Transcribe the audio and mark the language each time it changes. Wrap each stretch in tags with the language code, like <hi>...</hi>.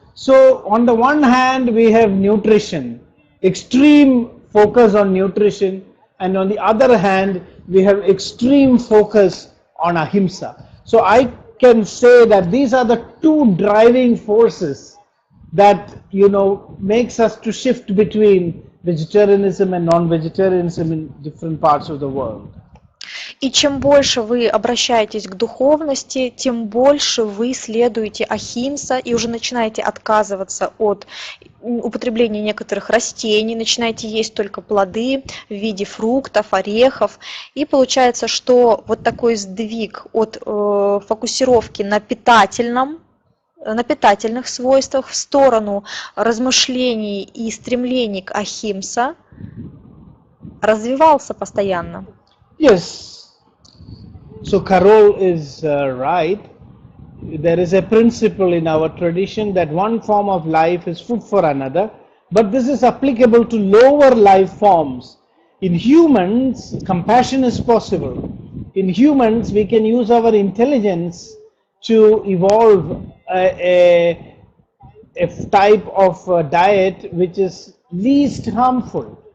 <en>So on the one hand, we have nutrition, extreme focus on nutrition, and on the other hand, we have extreme focus on ahimsa. So I can say that these are the two driving forces that makes us to shift between vegetarianism and non-vegetarianism in different parts of the world.</en> <ru>И чем больше вы обращаетесь к духовности, тем больше вы следуете ахимса и уже начинаете отказываться от употребления некоторых растений, начинаете есть только плоды в виде фруктов, орехов. И получается, что вот такой сдвиг от фокусировки на питательных свойствах в сторону размышлений и стремлений к ахимса развивался постоянно.</ru> <en>Yes. So Carol is right. There is a principle in our tradition that one form of life is food for another, but this is applicable to lower life forms. In humans, compassion is possible. In humans, we can use our intelligence to evolve a type of diet which is least harmful.</en>